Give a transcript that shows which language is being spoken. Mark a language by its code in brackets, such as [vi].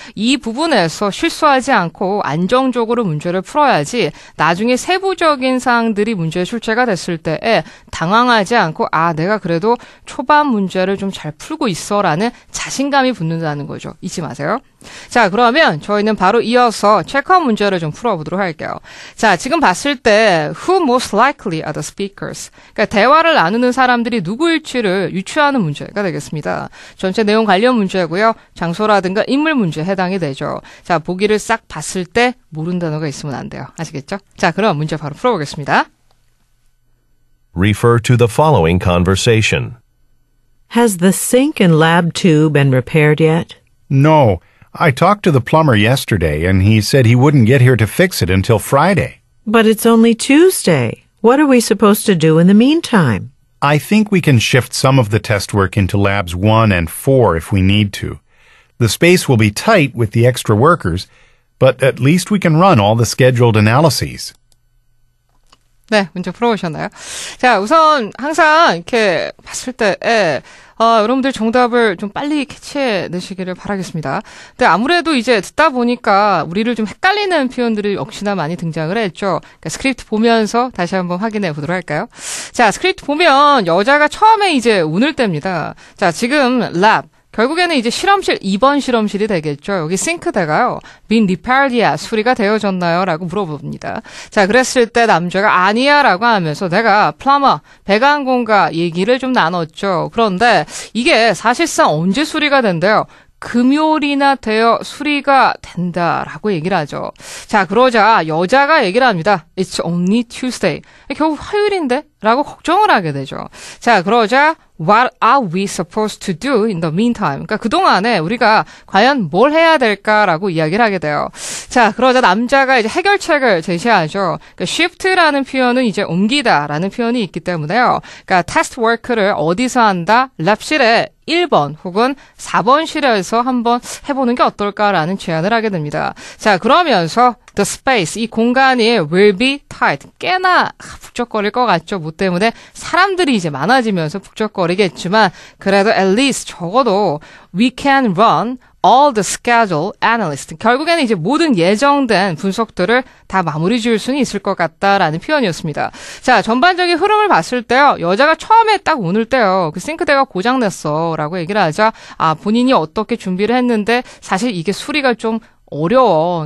[ko] 이 부분에서 실수하지 않고 안정적으로 문제를 풀어야지 나중에 세부적인 사항들이 문제에 출제가 됐을 때에 당황하지 하지 않고 내가 그래도 초반 문제를 좀 잘 풀고 있어라는 자신감이 붙는다는 거죠. 잊지 마세요. 자, 그러면 저희는 바로 이어서 체크아웃 문제를 좀 풀어보도록 할게요. 자, 지금 봤을 때 [en] Who most likely are the speakers? [ko] 그러니까 대화를 나누는 사람들이 누구일지를 유추하는 문제가 되겠습니다. 전체 내용 관련 문제고요. 장소라든가 인물 문제에 해당이 되죠. 자, 보기를 싹 봤을 때 모르는 단어가 있으면 안 돼요. 아시겠죠? 자, 그럼 문제 바로 풀어보겠습니다. [en] Refer to the following conversation. Has the sink and lab too been repaired yet? No. I talked to the plumber yesterday, and he said he wouldn't get here to fix it until Friday. But it's only Tuesday. What are we supposed to do in the meantime? I think we can shift some of the test work into labs 1 and 4 if we need to. The space will be tight with the extra workers, but at least we can run all the scheduled analyses. [ko] 네, 문제 풀어보셨나요? 자, 우선 항상 이렇게 봤을 때 여러분들 정답을 좀 빨리 캐치해내시기를 바라겠습니다. 근데 아무래도 이제 듣다 보니까 우리를 좀 헷갈리는 표현들이 역시나 많이 등장을 했죠. 그러니까 스크립트 보면서 다시 한번 확인해 보도록 할까요? 자, 스크립트 보면 여자가 처음에 이제 운을 뗍니다. 자, 지금 랩. 결국에는 이제 실험실 2번 실험실이 되겠죠. 여기 싱크대가요. [en] been repaired yet? [ko] 수리가 되어졌나요? 라고 물어봅니다. 자, 그랬을 때 남자가 아니야 라고 하면서 내가 플러머, 배관공과 얘기를 좀 나눴죠. 그런데 이게 사실상 언제 수리가 된대요? 금요일이나 되어 수리가 된다라고 얘기를 하죠. 자, 그러자 여자가 얘기를 합니다. [en] It's only Tuesday. [ko] 결국 화요일인데? 라고 걱정을 하게 되죠. 자, 그러자 [en] What are we supposed to do in the meantime? [ko] 그러니까 그동안에 우리가 과연 뭘 해야 될까라고 이야기를 하게 돼요. 자, 그러자 남자가 이제 해결책을 제시하죠. 그러니까 shift라는 표현은 이제 옮기다라는 표현이 있기 때문에요. 그러니까 test work를 어디서 한다? 랩실에 1번 혹은 4번실에서 한번 해보는 게 어떨까라는 제안을 하게 됩니다. 자, 그러면서 [en] the space, [ko] 이 공간이 [en] will be tight, [ko] 꽤나 북적거릴 것 같죠. 뭐 때문에 사람들이 이제 많아지면서 북적거리겠지만 그래도 [en] at least [ko] 적어도 [en] we can run all the schedule analysts. [ko] 결국에는 이제 모든 예정된 분석들을 다 마무리 지을 수는 있을 것 같다라는 표현이었습니다. 자, 전반적인 흐름을 봤을 때요. 여자가 처음에 딱 오늘 때요. 그 싱크대가 고장났어 라고 얘기를 하자 본인이 어떻게 준비를 했는데 사실 이게 수리가 좀 어려워.